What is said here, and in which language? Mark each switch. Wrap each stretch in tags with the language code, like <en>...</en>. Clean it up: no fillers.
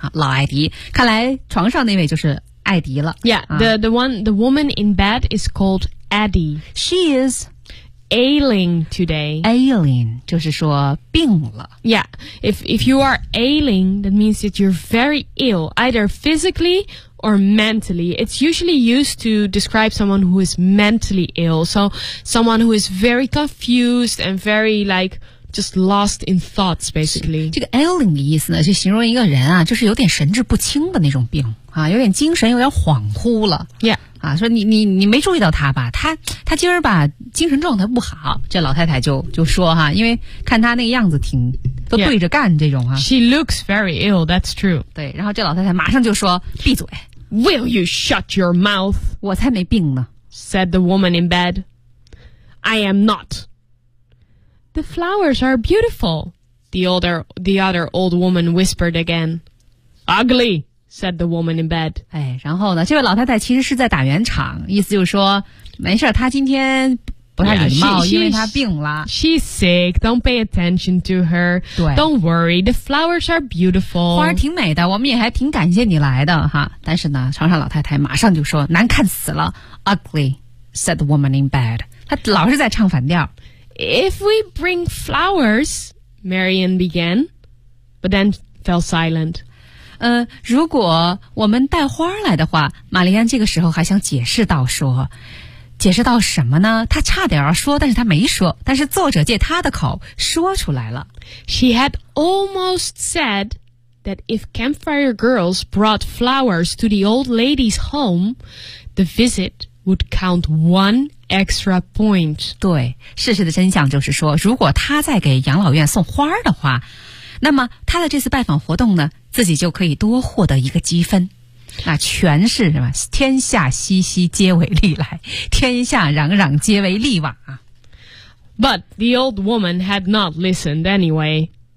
<zh>老艾迪，看来床上那位就是艾迪了。</zh> <en>Yeah,、the woman in bed is called Addie. She is ailing today.</en> <zh>Ailing 就是说病了。</zh> <en>Yeah, if you are ailing, that means that you're very ill, either physically or mentally. It's usually used to describe someone who is mentally ill, so someone who is very confused and very like just lost in thoughts, basically.</en> <zh>这个 ailing 的意思呢，就形容一个人啊，就是有点神志不清的那种病啊，有点精神有点恍惚了。</zh> <en>Yeah,</en> <zh>啊，说你没注意到他吧，他今儿吧精神状态不好。这老太太就说哈、啊，因为看他那个样子挺。都对着干这种啊。</zh> <en>Yeah. She looks very ill, that's true.</en> <zh>对，然后这老太太马上就说，闭嘴。</zh> <en>Will you shut your mouth?</en> <zh>我才没病呢。</zh> <en>Said the woman in bed. I am not. The flowers are beautiful, The other old woman whispered again. Ugly, said the woman in bed.</en> <zh>哎，然后呢，这位老太太其实是在打圆场，意思就是说，没事，她今天不太礼貌，</zh> <en>yeah, she,</en> <zh>因为她病了。</zh> <en>She's sick, don't pay attention to her. Don't worry, the flowers are beautiful.</en> <zh>花儿挺美的，我们也还挺感谢你来的哈。但是呢，床上老太太马上就说，难看死了。</zh> <en>Ugly, said the woman in bed.</en> <zh>她老是在唱反调。</zh> <en>If we bring flowers, Marian began, but then fell silent.</en> <zh>如果我们带花来的话，玛丽安这个时候还想解释到说，解释到什么呢？她差点要说，但是她没说，但是作者借她的口说出来了。</zh> <en>She had almost said that if campfire girls brought flowers to the old lady's home, the visit would count one extra point.</en> <zh>对，事实的真相就是说，如果她在给养老院送花的话，那么她的这次拜访活动呢，自己就可以多获得一个积分。那全是什么？天下熙熙皆为利来，天下攘攘皆为利往啊。</zh> <en>But the old woman had not listened anyway.</en>